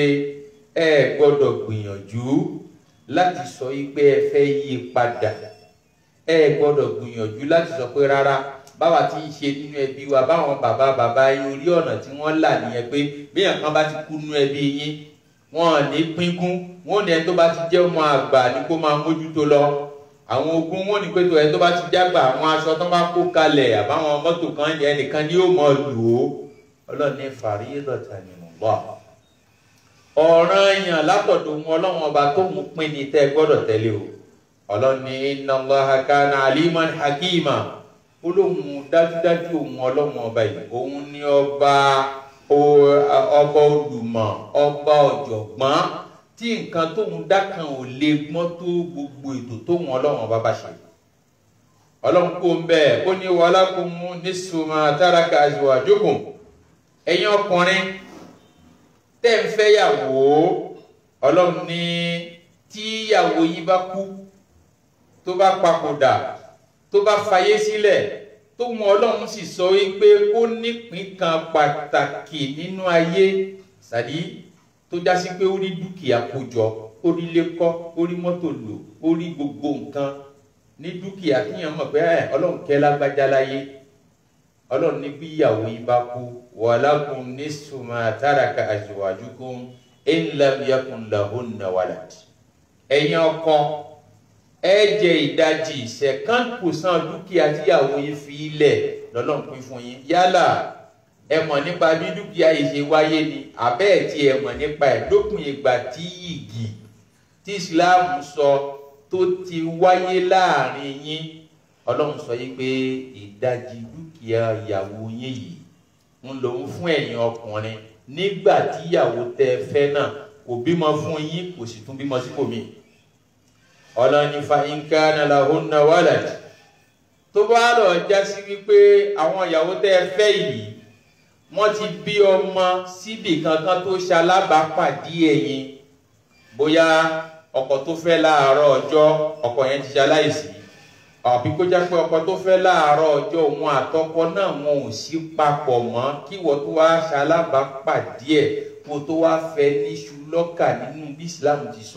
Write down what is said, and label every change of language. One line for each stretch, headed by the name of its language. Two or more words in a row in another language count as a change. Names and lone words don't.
Yoruba: ẹ gbọ́dọ̀ gbìyànjú láti sọ wípé ẹ fẹ́ yí padà, ẹ gbọ́dọ̀ gbìyànjú láti sọ pé rárá báwa ti ń ṣe nínú ẹbí wa, báwọn bàbá yín orí ọ̀nà tí wọ́n là nìyẹn pé bí èèyàn kan bá ti kú nínú ẹbí yín wọn ò ní pínkún, wọn ò ní ẹni tó bá ti jẹ́ ọmọ àgbà ní kó máa mójútó lọ, àwọn ogún wọn ò ní pé tó ẹni tó bá ti jágbà àwọn aṣọ tó bá kó kalẹ̀ àbáwọn mọ́tò kan yẹn nìkan ni yóò mọ̀ lò ó. Ọlọ́run ní
Arabic: فريضة من الله,
Yoruba: ọ̀ranyàn látọ̀dọ̀ wọn ọlọ́run ọba tó mú pín ní tẹ́ gbọ́dọ̀ tẹ̀lé o. Ọlọ́run ní
Arabic: إن الله كان عليما حكيما,
Yoruba: olóhùn dájúdájú òun ọlọ́run ọba yìí òun ní ọba olùmọ̀, ọba ọ̀jọ̀gbọ́n tí nǹkan tóun dákan ò lè gbọ́n tó gbogbo ètò tóun ọlọ́run ọba bá ṣe. Ọlọ́run kò ń bẹ́ẹ̀ ó ní
Arabic: ولكم نصف ما ترك أزواجكم,
Yoruba: ẹ̀yin ọkùnrin tẹ́ ń fẹ́ yàwó, ọlọ́run ní tí yàwó yín bá kú, tó bá papòdà, tó bá fayé sílẹ̀, tó mú ọlọ́run sì sọ wípé kó nípìn kan pàtàkì nínú ayé, sàdí tó já sí pé ó rí dúkìá kó jọ, ó rí ilé kọ́, ó rí mọ́tò lò, ó rí gbogbo nǹkan ní dúkìá, kíyàn mọ̀ pé ọlọ́run kẹ́ lágbájá láyé. Ọlọ́run ní bí ìyàwó yín bá kú,
Arabic: ولكم نصف ما ترك أزواجكم إن لم يكن لهن ولد,
Yoruba: ẹ̀yin ọkọ ẹ jẹ ìdajì 50% dúkìá tí ìyàwó yín fi ilẹ̀ lọ́lọ́run pín fún yín. Yálà ẹ mọ̀ nípa bí dúkìá yìí ṣe wáyé ni àbẹ́ ẹ̀ tí ẹ mọ̀ nípa ẹ̀ lópin ìgbà tí igi tí Islam sọ tó ti wáyé láàrin yín, Ọlọ́run sọ yìí pé ìdajì dúkìá ìyàwó yín yìí ń lòun fún ẹ̀yin ọkùnrin nígbà tí ìyàwó tẹ́ fẹ́ náà kò bímọ fún yín, kò sì tún bímọ sípò míì.
Arabic: Ọlọ́ni فإن كان لهن ولد,
Yoruba: tó bá lọ já sí wípé àwọn ìyàwó tẹ́ fẹ́ yìí wọ́n ti bí ọmọ síbì kankan tó ṣalábàápàdé ẹ̀yin, bóyá ọkọ tó fẹ́ láàárọ̀ ọjọ́ ọkọ yẹn ti ṣaláìsí, àbí kó jẹ́ pé ọkọ tó fẹ́ láàárọ̀ ọjọ́ òun àtọkọ náà wọn ò sí papọ̀ mọ́, kí wọ́n tó wá ṣalábàápàdé ẹ̀ kó tó wá fẹ́ níṣu lọ́kà nínú bí Islam ti sọ.